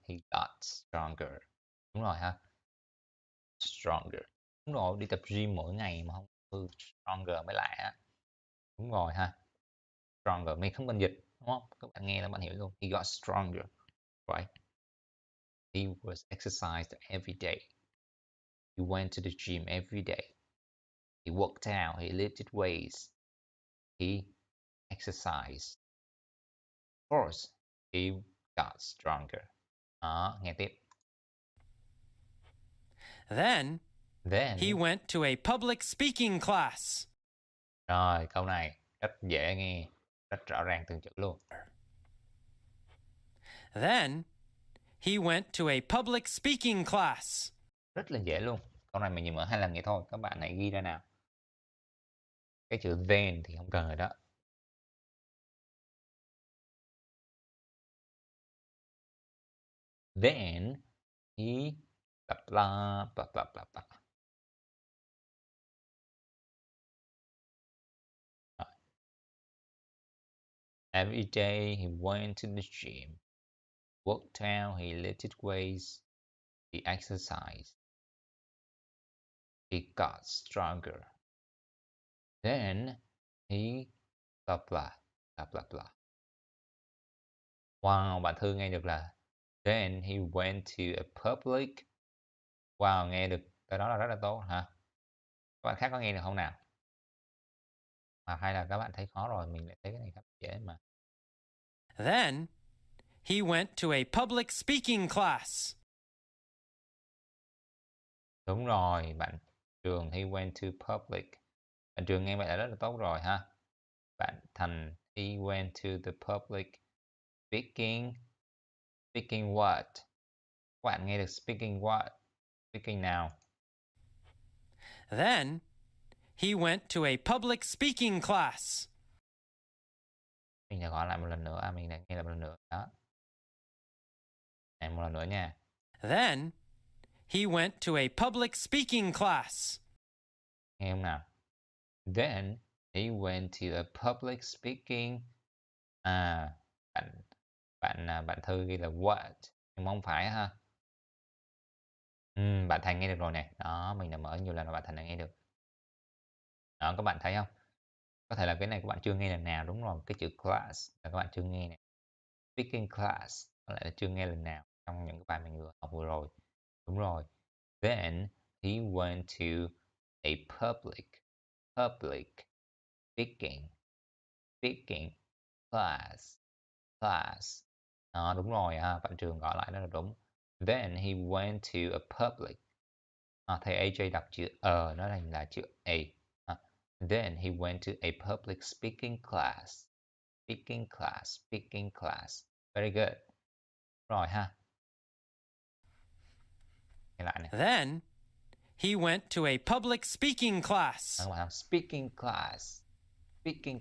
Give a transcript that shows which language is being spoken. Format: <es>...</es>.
<en>He got stronger.</en> <vi>Đúng rồi ha.</vi> <en>Stronger.</en> <vi>Đúng rồi, đi tập gym mỗi ngày mà không stronger mới lạ á. Đúng rồi ha. Stronger, mình không cần dịch, đúng không? Các bạn nghe là bạn hiểu luôn.</vi> <en>He got stronger, right? He was exercised every day. He went to the gym every day. He worked out, he lifted weights. He exercised. Of course, he got stronger.</en> <vi>Đó, nghe tiếp.</vi> <en>Then he Then, went to a public speaking class.</en> <vi>rồi câu này rất dễ nghe, rất rõ ràng từng chữ luôn.</vi> <en>Then he went to a public speaking class.</en> <vi>Rất là dễ luôn. Câu này mình chỉ mở 2 lần vậy thôi. Các bạn hãy ghi ra nào. Cái chữ then thì không cần rồi đó.</vi> <en>Then he blah blah blah blah blah blah. Every day he went to the gym, worked out, he lifted weights, he exercised, he got stronger. Then he blah blah blah blah blah. Wow,</en> <vi>bạn Thư nghe được là</vi> <en>then he went to a public.</en> <vi>Wow, nghe được cái đó là rất là tốt hả? Các bạn khác có nghe được không nào? Mà hay là các bạn thấy khó rồi, mình lại thấy cái này khá dễ mà.</vi> <en>Then he went to a public speaking class.</en> <vi>Đúng rồi, bạn Trường,</vi> <en>he went to public.</en> <vi>Bạn Trường nghe vậy là rất là tốt rồi ha.</vi> <en>Bạn Thành, he went to the public speaking. Speaking what?</en> <vi>Các bạn nghe được</vi> <en>speaking what?</en> <vi>Speaking nào?</vi> <en>Then he went to a public speaking class.</en> <vi>Mình sẽ gọi lại một lần nữa. Mình đã nghe lại một lần nữa. Đó. Này, một lần nữa nha.</vi> <en>Then he went to a public speaking class.</en> <vi>Nghe không nào?</vi> <en>Then he went to a public speaking.</en> <vi>À, bạn Thư ghi là what? Nhưng mà không phải ha. Bạn Thành nghe được rồi nè. Đó, mình đã mở nhiều lần và bạn Thành đã nghe được. Đó, các bạn thấy không? Có thể là cái này các bạn chưa nghe lần nào, đúng rồi. Cái chữ class là các bạn chưa nghe nè. Speaking class có lẽ là chưa nghe lần nào trong những cái bài mình vừa học vừa rồi. Đúng rồi.</vi> <en>Then he went to a public speaking speaking class.</en> <vi>Đó, đúng rồi ha, bạn Trường gọi lại đó là đúng.</vi> <en>Then he went to a public.</en> <vi>Thầy AJ đọc chữ nó là chữ A.</vi> <en>Then he went to a public speaking class. Speaking class. Very good.</en> <vi>Rồi ha. Nghe lại nè.</vi> <en>Then he went to a public speaking class. Các bạn speaking class. Speaking</en>